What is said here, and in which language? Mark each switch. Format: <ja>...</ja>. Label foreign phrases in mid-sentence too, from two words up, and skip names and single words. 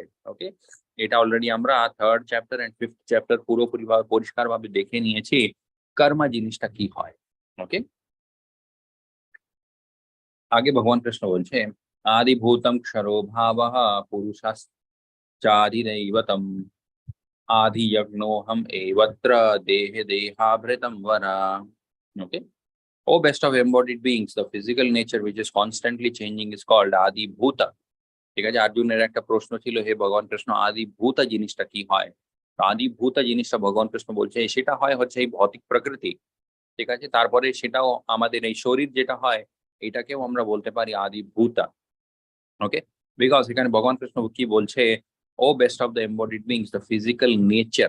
<bn>ওকে, এটা অলরেডি আমরা</bn> <en>3rd chapter and 5th chapter</en> <bn>পুরোপুরি পরিষ্কার ভাবে দেখে নিয়েছি কর্মা জিনিসটা কি হয়।</bn> <sa>ওকে,</sa> <bn>আগে ভগবান কৃষ্ণ বলছে</bn> <sa>আদিভূতম ক্ষরো ভাবঃ পুরুষশ্চাদিदैवतम् आदि यज्ञोहम एवत्र देहे देहाभृतम वरा।</sa> <en>Okay, oh best of embodied beings, the physical nature which is constantly changing is called adi bhuta।</en> <bn>ঠিক আছে, অর্জুনের একটা প্রশ্ন ছিল, হে ভগবান কৃষ্ণ আদি ভূতা জিনিসটা কি হয়। তো আদি ভূতা জিনিসটা ভগবান কৃষ্ণ বলছে সেটা হয় হচ্ছে এই ভৌতিক প্রকৃতি। ঠিক আছে, তারপরে সেটাও আমাদের এই শরীর যেটা হয় এটাকেও আমরা বলতে পারি আদি ভূতা।</bn> <en>okay, because</en> <bn>এখানে ভগবান কৃষ্ণ কি বলছে,</bn> <en>oh best of the embodied beings, the physical nature.</en>